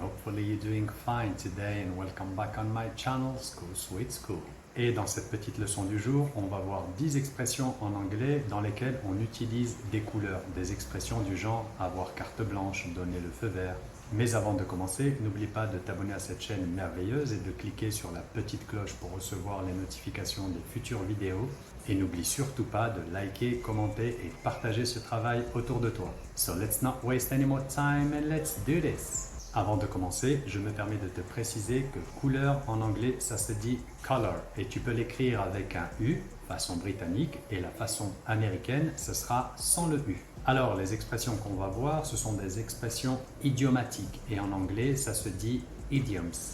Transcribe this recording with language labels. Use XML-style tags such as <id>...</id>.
<en>Hopefully you're doing fine today and welcome back on my channel, School Sweet School.</en> <fr>Et dans cette petite leçon du jour, on va voir 10 expressions en anglais dans lesquelles on utilise des couleurs, des expressions du genre avoir carte blanche, donner le feu vert. Mais avant de commencer, n'oublie pas de t'abonner à cette chaîne merveilleuse et de cliquer sur la petite cloche pour recevoir les notifications des futures vidéos. Et n'oublie surtout pas de liker, commenter et partager ce travail autour de toi.</fr> <en>So let's not waste any more time and let's do this!</en> <fr>Avant de commencer, je me permets de te préciser que couleur en anglais, ça se dit color et tu peux l'écrire avec un U, façon britannique, et la façon américaine, ce sera sans le U. Alors, les expressions qu'on va voir, ce sont des expressions idiomatiques et en anglais, ça se dit idioms.</fr>